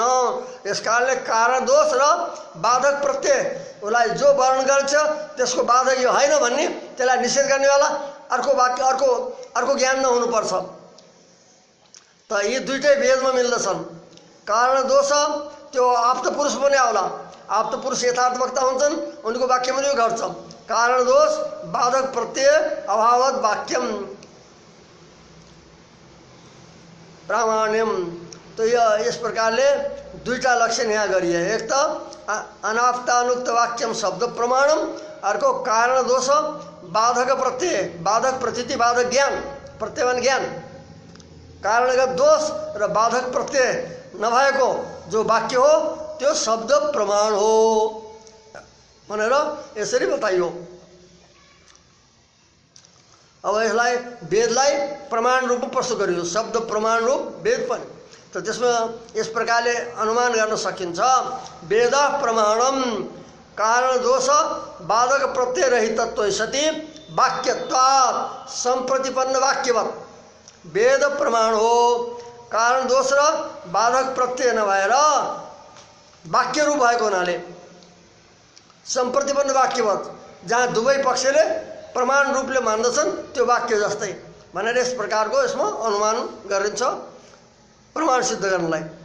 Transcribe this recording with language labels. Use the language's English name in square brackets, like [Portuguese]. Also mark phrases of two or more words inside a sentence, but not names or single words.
[Nepali] यस कारणले कारण दोष र बाधक प्रत्यय उसलाई जो वर्णन गर्छ त्यसको बाधक यो होइन भन्ने, त्यसलाई निषेध गर्नेवाला अर्को वाक्य अर्को ज्ञान नहुनुपर्छ। त यी दुईटै वेदमा मिल्दछन्। कारण दोष त्यो आप्त पुरुष पनि आउला, आप्त पुरुष यथार्थ वक्ता हुन्छन्, उनको वाक्यमा यो घट्छ। [Sanskrit] कारण दोष बाधक प्रत्यय अभावत वाक्यम प्रामाण्यम। [Nepali] तो यस प्रकारले दुईटा लक्षण यहाँ गरिए। एक त [Sanskrit] अनाप्तानुक्त वाक्यम शब्द प्रमाणम, [Nepali] अर्को कारण दोष बाधक प्रत्यय, बाधक प्रतीति बाधक ज्ञान, प्रत्ययवन ज्ञान, कारणगत दोष र बाधक प्रत्यय नभएको जो वाक्य हो त्यो शब्द प्रमाण हो भनेर यसरी बताइयो। अब यसलाई वेदलाई प्रमाण रूपमा प्रस्तुत गरियो, शब्द प्रमाण रूप वेद पनि। त त्यसमा यस प्रकारले अनुमान गर्न सकिन्छ, [Sanskrit] वेद प्रमाणम कारण दोष बाधक प्रत्यय रहितत्व सति वाक्यत्वात् संप्रतिपन्न वाक्यवत्। [Nepali] वेद प्रमाण हो, कारण दोष र बाधक प्रत्यय नभएर वाक्य रूप भएको हुनाले [Sanskrit] संप्रतिपन्न वाक्यवत्, [Nepali] जहाँ दुवै पक्षले प्रमाण रूपले मान्दछन् त्यो वाक्य जस्तै भनेर यस प्रकारको यसमा अनुमान गरिन्छ प्रमाण सिद्ध गर्नलाई।